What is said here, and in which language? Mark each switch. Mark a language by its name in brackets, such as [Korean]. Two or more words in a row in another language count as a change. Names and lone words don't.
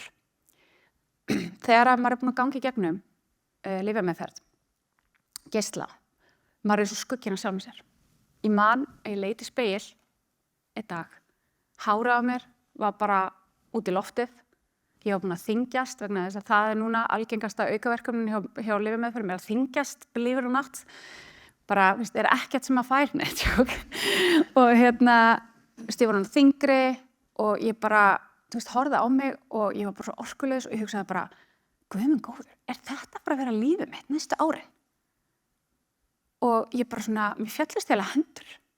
[Icelandic] Þegar maður búin að ganga í gegnum lyfjameðferð, geisla, maður svo skugginn að sjálfum sér. Ég man að ég leit í spegil einn dag. Hárið á mér var bara út í loftið. Ég var búin að þyngjast vegna þess að það núna algengasta aukaverkunin hjá lyfjameðferð að þyngjast, [English] believe it or not. [Icelandic] Bara, ekkert sem að fær neitt. Og ég var hann þyngri og ég bara, horfði á mig og ég var bara svo orkulaus og ég hugsaði bara, guð minn góður, þetta bara að vera lífið mitt næstu árin? Og ég bara svona, mér féllist heila hendur.